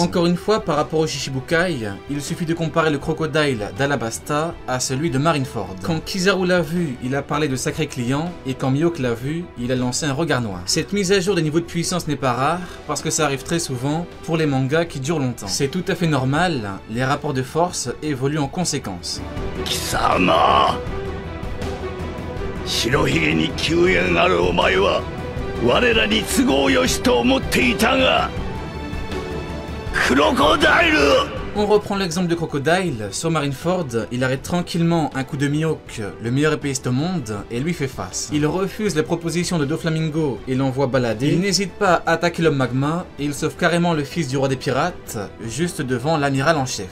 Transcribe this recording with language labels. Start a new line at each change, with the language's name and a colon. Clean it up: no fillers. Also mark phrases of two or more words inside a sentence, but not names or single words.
French: Encore une fois, par rapport au Shichibukai, il suffit de comparer le crocodile d'Alabasta à celui de Marineford. Quand Kizaru l'a vu, il a parlé de sacré client, et quand Mihawk l'a vu, il a lancé un regard noir. Cette mise à jour des niveaux de puissance n'est pas rare parce que ça arrive très souvent pour les mangas qui durent longtemps. C'est tout à fait normal, les rapports de force évoluent en conséquence.
Japanese: 貴様白ひげに救援あるお前は我らに都合よしと思っていたがクロコダイル
French: On reprend l'exemple de Crocodile, sur Marineford, il arrête tranquillement un coup de Mihawk, le meilleur épéiste au monde, et lui fait face. Il refuse la proposition de Doflamingo et l'envoie balader. Il n'hésite pas à attaquer l'homme magma, et il sauve carrément le fils du roi des pirates, juste devant l'amiral en chef.